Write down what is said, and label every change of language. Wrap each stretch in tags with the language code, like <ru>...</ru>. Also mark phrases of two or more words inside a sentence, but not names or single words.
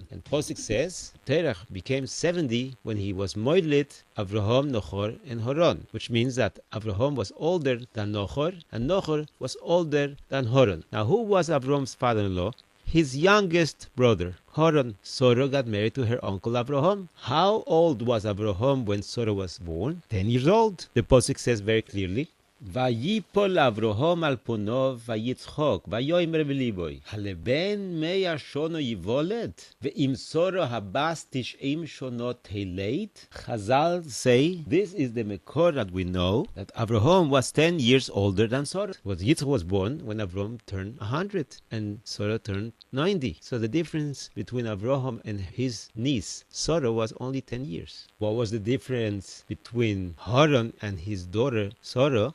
<en>And Posik says, Terah became 70 when he was moidlit Avraham, Nochor, and Haran, which means that Avraham was older than Nochor, and Nochor was older than Haran. Now, who was Avraham's father-in-law? His youngest brother, Haran. Soro got married to her uncle Avraham. How old was Avraham when Soro was born? 10 years old. The Posuk says very clearly,</en> <he>ויפל אברהם על פניו ויצחק ויאמר בלבו הלבן מאה שנה יולד ואם שרה הבת תשעים שנה תלד.</he> <en>Chazal say this is the mekor that we know that Avraham was 10 years older than Soro. Yitzchak was born when Avraham turned 100 and Soro turned 90. So the difference between Avraham and his niece Soro was only 10 years. What was the difference between Haran and his daughter Soro?</en>